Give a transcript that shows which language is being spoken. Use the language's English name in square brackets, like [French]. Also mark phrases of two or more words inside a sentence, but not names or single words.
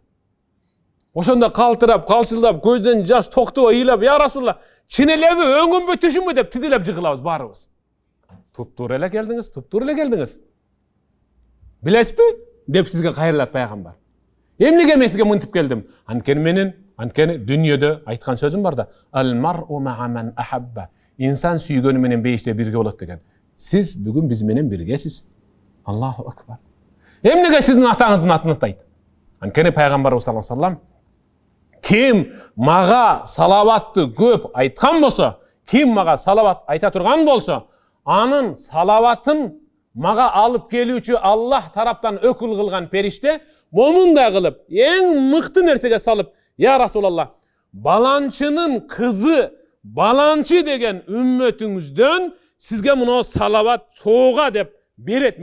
[Kyrgyz] Ошондо калтырап, калчылдап, көздөн жаш токтоп ыйлап, [Arabic] "يا رسول الله, [Kyrgyz] чын элеби, өңүмбү, түшүмбү?" деп тизилеп жыгылабыз баарыбыз. Туптуура эле келдиңиз. Билесизби? Деп сизге кайрылат пайгамбар. Эмнеге мен сизге мынтип келдим? Анткени дүйнөдө айткан сөзүм бар да, [Arabic] "المرء مع من أحب." [Kyrgyz] Инсан сүйгөнү менен бейиште бирге болот деген. Сиз бүгүн биз менен биргесиз. [Arabic] الله أكبر. [Kyrgyz] Эмнеге сиздин атаңыздын атын атайт? Анткени пайгамбарыбыз [Arabic] صلى الله عليه وسلم [Kyrgyz] ким мага салаватты көп айткан болсо, ким мага салават айта турган болсо, анын салаватын мага алып келүүчү Аллах тараптан өкүл кылган периште момундай кылып, эң мыкты нерсеге салып, [Arabic] "يا رسول الله, [Kyrgyz] баланчынын кызы, баланчы деген үммөтүңүздөн сизге мына салават соога" деп берет.